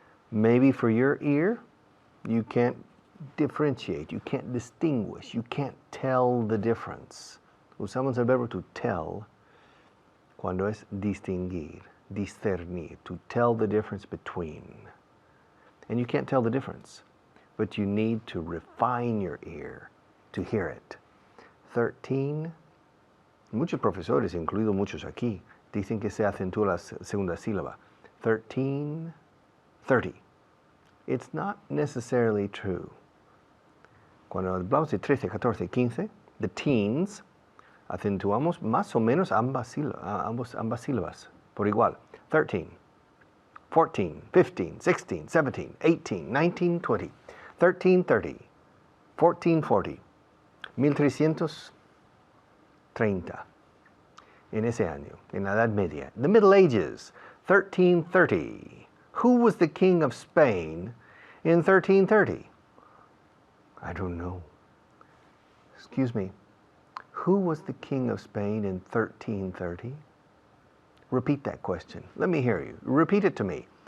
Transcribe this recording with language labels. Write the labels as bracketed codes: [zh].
[en] Maybe for your ear, you can't differentiate, you can't distinguish, you can't tell the difference. [es] Usamos el verbo [en] to tell [es] cuando es distinguir, discernir, [en] to tell the difference between. And you can't tell the difference, but you need to refine your ear to hear it. [es] 13, muchos profesores, incluidos muchos aquí, dicen que se acentúa la segunda sílaba. [en] 13, 30. It's not necessarily true. [es] Cuando hablamos de 13, 14, 15, [en] the teens, [es] acentuamos más o menos ambas sílabas por igual. [en] 13, 14, 15, 16, 17, 18, 19, 20, 13, 30, 14, 40, 1330. [es] En ese año, en la Edad Media. [en] The Middle Ages, 1330. Who was the king of Spain in 1330? I don't know. Excuse me. Who was the king of Spain in 1330? Repeat that question. Let me hear you. Repeat it to me.